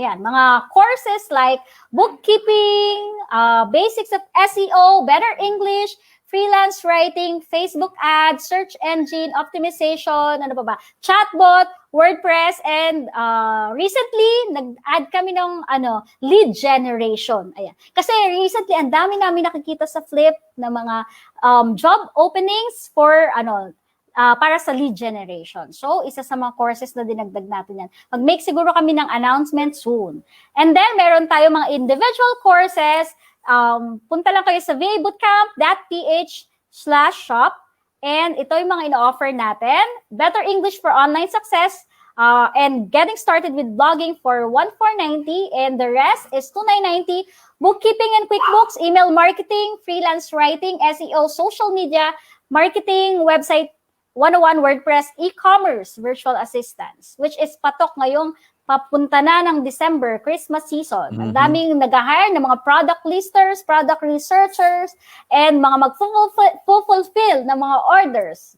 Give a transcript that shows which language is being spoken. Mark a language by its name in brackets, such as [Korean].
[English] Ayan, mga courses like bookkeeping, basics of SEO, better English, freelance writing, Facebook ads, search engine optimization, chatbot, WordPress, and recently [Filipino] nag-add kami ng [English] lead generation. [Filipino] Ayan. Kasi recently ang dami namin nakikita sa Flip na mga job openings for para sa lead generation. So, isa sa mga courses na dinagdag natin yan. Mag-make siguro kami ng announcement soon. [English] And then, [Filipino] meron tayo mga individual courses. Punta lang kayo sa vabootcamp.ph/shop, and ito yung mga ino-offer natin. [English] Better English for online success, and getting started with blogging for 1,490, and the rest is 2,990. Bookkeeping and QuickBooks, email marketing, freelance writing, SEO, social media, marketing, website 101, WordPress, e-commerce, virtual assistants, which is [Filipino] patok ngayong papunta na ng December, Christmas season. Ang Mhm. daming nag-hire ng mga product listers, product researchers, and mga mag-fulfill ng mga orders.